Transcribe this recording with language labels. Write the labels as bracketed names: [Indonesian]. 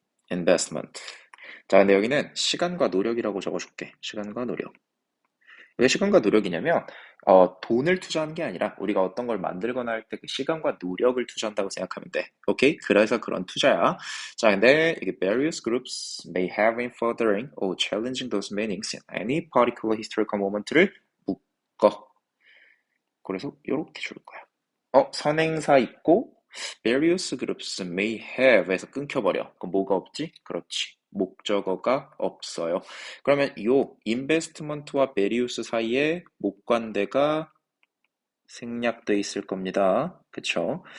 [English] investment. [Korean] 자, 근데 여기는 시간과 노력이라고 적어줄게. 시간과 노력. 왜 시간과 노력이냐면 돈을 투자하는 게 아니라 우리가 어떤 걸 만들거나 할 때 그 시간과 노력을 투자한다고 생각하면 돼. 오케이? 그래서 그런 투자야. 자, 근데 이게 [English] various groups may have in furthering or challenging those meanings in any particular historical moment [Korean] 를 묶어. 그래서 이렇게 줄 거야. 선행사 있고 [English] various groups may have [Korean] 에서 끊겨버려. 그럼 뭐가 없지? 그렇지. 목적어가 없어요. 그러면 이 investment와 various 사이에 목관대가 생략돼 있을 겁니다. 그쵸?